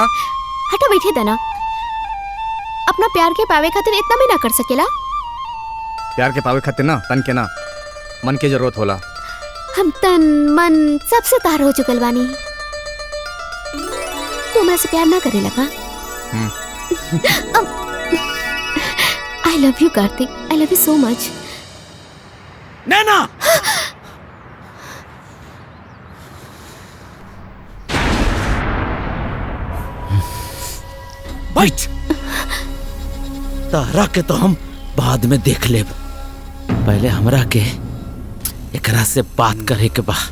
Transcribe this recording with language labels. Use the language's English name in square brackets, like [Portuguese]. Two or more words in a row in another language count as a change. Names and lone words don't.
[Bhojpuri] हटा बैठे दना, अपना प्यार के पावे खातिर इतना भी ना कर सकेला। प्यार के पावे खातिर ना तन के ना मन के जरूरत होला। हम तन मन सबसे तार हो चुकल बानी। तू मेरे से प्यार ना करे लगा? [English] I love you कार्तिक, I love you so much। [Bhojpuri] नैना, बैठ। तारा के तो हम बाद में देख लेब, पहले हमरा के एकरा से बात करे के बा।